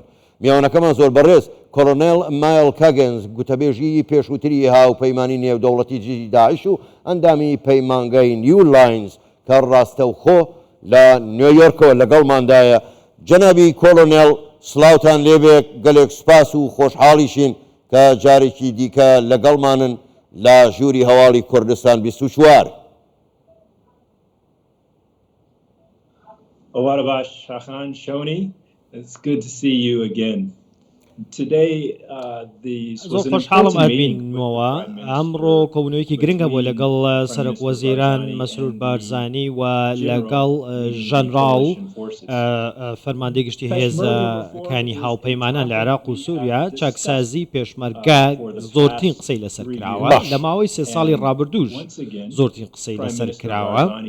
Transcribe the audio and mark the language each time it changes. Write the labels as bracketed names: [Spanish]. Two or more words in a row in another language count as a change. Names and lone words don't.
[Central Kurdish] میوانەکەمان زۆر بەڕێز کۆلۆنێل مایل کاگنز، گوتەبێژی پێشووتری هاوپەیمانی نێودەوڵەتی داعش و ئەندامی پەیمانگای نیو لاینز کە ڕاستەوخۆ لە نیویۆرکەوە لەگەڵماندایە. جەنابی کۆلۆنێل سڵاوتان لێبێ، گەلێک سوپاس و خۆشحاڵیشین کە جارێکی دیکە لەگەڵمانن لە ژووری هەواڵی کوردستان 24. ئێوارە باش [English] Shakhan Shoni, it's good to see you again. Today, this was an important meeting with the Prime Minister. [Central Kurdish] ئەمڕۆ کۆبوونەوەیەکی گرنگە بۆ لەگەڵ سەرۆک وەزیران مەسرور بارزانی و لەگەڵ ژەنراڵ فەرماندەی گشتی هێزەکانی هاوپەیمانان لە عێراق و سووریا چاکسازی پێشمەرگە زۆرترین قسەی لەسەر کراوە. لە ماوەی 3 ساڵی ڕابردووش زۆرترین قسەی لەسەر کراوە.